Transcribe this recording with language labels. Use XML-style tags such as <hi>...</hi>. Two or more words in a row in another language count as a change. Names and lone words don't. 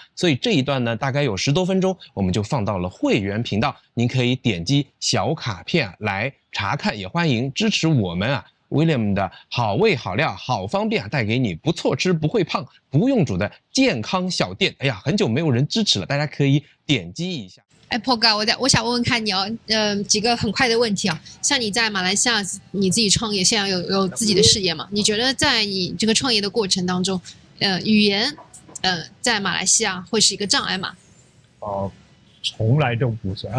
<zh>所以這一段呢，大概有10多分鐘，我們就放到了會員頻道，您可以點擊小卡片來查看，也歡迎支持我們William 的好味好料好方便带給你不錯吃不會胖不用煮的健康小店。哎呀，很久沒有人支持了，大家可以點擊一下。 Paul 哥，我想問問看你哦，幾個很快的問題啊。像你在馬來西亞你自己創業，現在有自己的事業嘛？你覺得在你這個創業的過程當中，語言在馬來西亞會是一個障礙嗎？從來都不是。</zh>